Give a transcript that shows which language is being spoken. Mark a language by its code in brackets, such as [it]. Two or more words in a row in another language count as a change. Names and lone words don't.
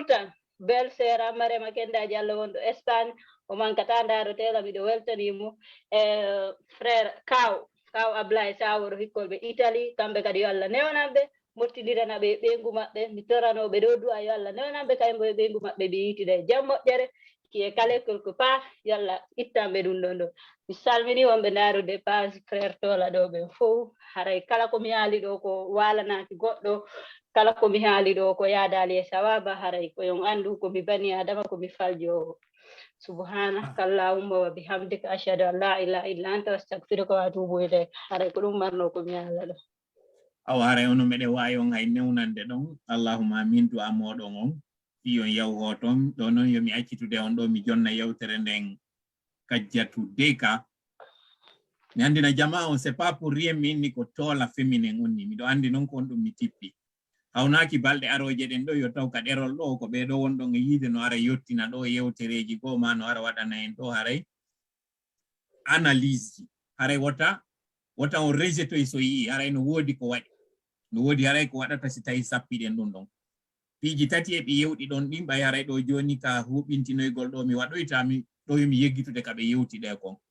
[ff] temps [fr] belle sœur [ff] Marema Kenda Diallo wonɗo Espagne o mankata darotela miɗo weltanimo frère kaw Ablaye Saworo hikkolɓe Italie kamɓe kadi yo Allah newnanɓe mottidirana ɓe ɓeygu maɓɓe mi toranoɓe ɗo du'a yo Allah newnanɓe kaymo e ɓeygu maɓɓe ɓe yitida e jam moƴƴere [fr] qui est calé quelque part [ff] yo Allah ittanɓe ɗum ɗon ɗo mi salmini wonɓe darude [fr] page frère [ff] tola ɗo ɓe fof haray kala komi haali ɗo ko walanaki goɗɗo kala komi haali ɗo ko yaadali e sawaba haray koyon andu komi bani adama komi faljo [ar] سبحانك اللهم وبحمدك أشهد أن لا إله إلا أنت أستغفرك وأتوب إليك [ff] haray ko ɗum marno komi haala ɗo awa haray ono meɗe wawi on hay newnande ɗon [ar] اللهم آمين [ff] du'a moɗon on fi on yaw toon ɗo noon yomi accitude on ɗo mi jonna yewtere nden kajjatu deka mi andina jama on [fr] c'est pas pour rien [ff] mi inni ko tola féminin on ni miɗo andi noon ko on ɗum mi tippi hawnaki balɗe aroje ɗen ɗo yo taw ka ɗerol ɗo ko ɓeɗo wonɗon e yiide no ara yettina ɗo yewtereji goo ma no ara waɗana en ɗo haray analyse ji haray wota on rejetoy so yii haray no woodi ko waɗi no woodi haray ko waɗata si tawi sappiɗen ɗum ɗon piiji tati e ɓe yewɗi ɗon ɗin ɓay haray ɗo joni ka huɓintinoygol ɗo mi waɗoytami ɗo yomi yeggitude ka ɓe yewtiɗe kon